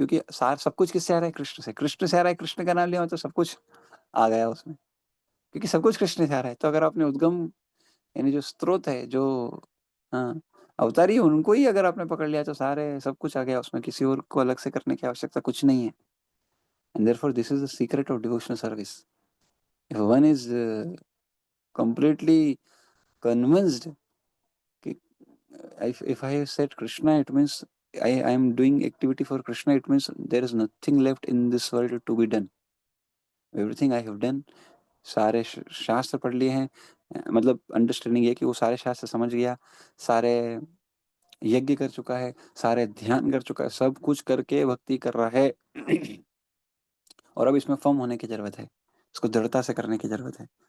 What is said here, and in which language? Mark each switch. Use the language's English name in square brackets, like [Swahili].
[Hindi] क्योंकि सार सब कुछ किससे आ रहा है? कृष्ण से। कृष्ण से आ रहा है, कृष्ण का नाम लिया मतलब सब कुछ आ गया उसमें, क्योंकि सब कुछ कृष्ण से आ रहा है। तो अगर आपने उद्गम यानी जो स्रोत है, जो हाँ अवतारी है, उनको ही अगर आपने पकड़ लिया तो सारे सब कुछ आ गया उसमें, किसी और को अलग से करने की आवश्यकता कुछ नहीं है। [English] And therefore, this is the secret of devotional service. If one is completely convinced, if I have said Krishna, it means I am doing activity for Krishna. It means there is nothing left in this world to be done. Everything I have done. [Hindi] सारे शास्त्र पढ़ लिए हैं, मतलब understanding ये कि वो सारे शास्त्र समझ गया, सारे यज्ञ कर चुका है, सारे ध्यान कर चुका है, सब कुछ करके भक्ति कर रहा है। और अब इसमें फर्म होने की जरूरत है, इसको दृढ़ता से करने की जरूरत है।